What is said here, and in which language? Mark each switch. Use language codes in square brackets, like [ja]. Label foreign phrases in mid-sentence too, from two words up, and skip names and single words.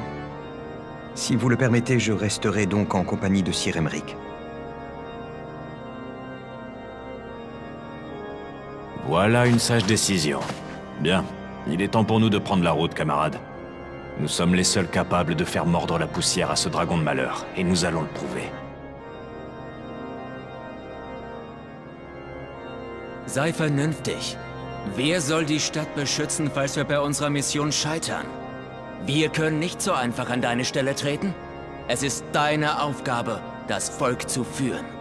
[fr] Si vous le permettez, je resterai donc en compagnie de Sir Emeric. Voilà une sage décision. Bien, il est temps pour nous de prendre la route, camarades. Nous sommes les seuls capables de faire mordre la poussière à ce dragon de malheur, et nous allons le prouver. [de] Sei vernünftig. Wer soll die Stadt beschützen, falls wir bei unserer Mission scheitern? Wir können nicht so einfach an deine Stelle treten. Es ist deine Aufgabe, das Volk zu führen.